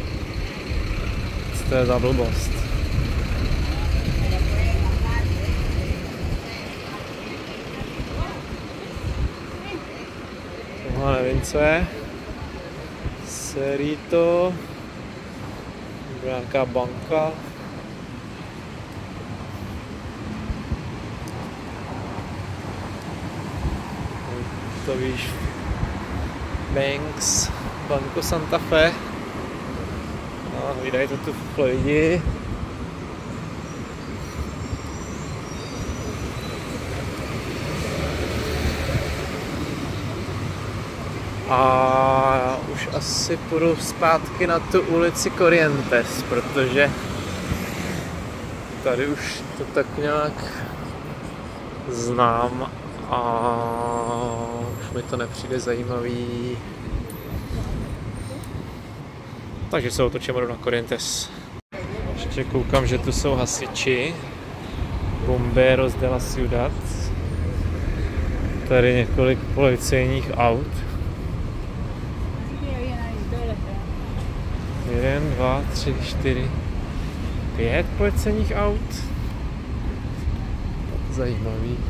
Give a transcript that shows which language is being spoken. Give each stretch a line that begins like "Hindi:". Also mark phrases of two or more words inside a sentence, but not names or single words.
Czech: Co to je za blbost? Tohle nevím, co je. Cerrito. Nějaká banka. To víš. Banks. Banco Santa Fe. No, vydají to tu lidi. A už asi půjdu zpátky na tu ulici Corrientes, protože tady už to tak nějak znám a už mi to nepřijde zajímavý. Takže se otočím na Corrientes. Ještě koukám, že tu jsou hasiči.
Spanish: Bomberos de la Ciudad.
Czech: Tady několik policejních aut. 1, 2, 3, 4, 5 policejních aut. Zajímavý.